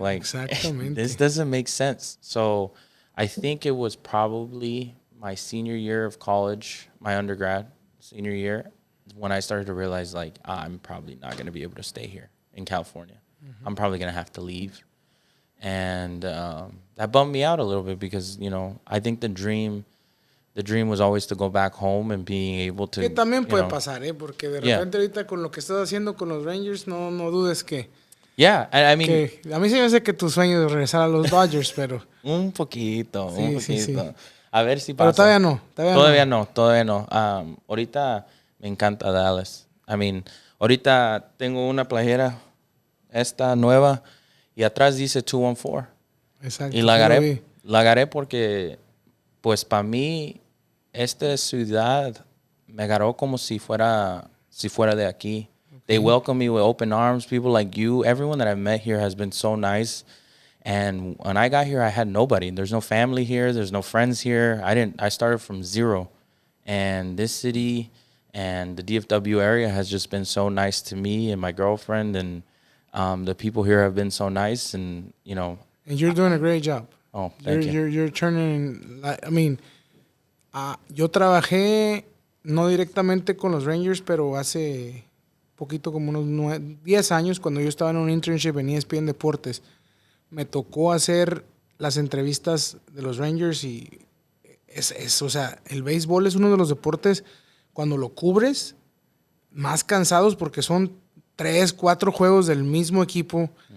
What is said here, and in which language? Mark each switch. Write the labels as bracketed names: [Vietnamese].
[English] Like, this doesn't make sense. So I think it was probably my senior year of college, my undergrad senior year, when I started to realize, like, I'm probably not going to be able to stay here in California. I'm probably going to have to leave. And that bummed me out a little bit because, I think the dream was always to go back home and being able to. [Spanish] Que también puede pasar, porque de repente ahorita con lo que estás haciendo con los Rangers, no dudes que. [English] Yeah, I mean. [Spanish] A mí sí me hace que tu sueño es regresar a los Dodgers, pero. un poquito. Sí. A ver si pasa. Pero todavía no. Ahorita me encanta Dallas. [English] I mean, [Spanish] ahorita tengo una playera, esta nueva, y atrás dice 214. Exacto. Y la agarré porque, pues, para mí, esta ciudad me agarró como si fuera de aquí. [English] Okay. They welcome me with open arms. People like you, everyone that I've met here has been so nice. And when I got here, I had nobody. There's no family here. There's no friends here. I started from zero. And this city and the DFW area has just been so nice to me and my girlfriend. And the people here have been so nice. And, And you're doing a great job. Oh, thank you. You're turning... I mean, [Spanish] yo trabajé no directamente con los Rangers, pero hace poquito, como unos 10 años, cuando yo estaba en un internship en ESPN Deportes, me tocó hacer las entrevistas de los Rangers y o sea, el béisbol es uno de los deportes, cuando lo cubres, más cansados porque son 3, 4 juegos del mismo equipo.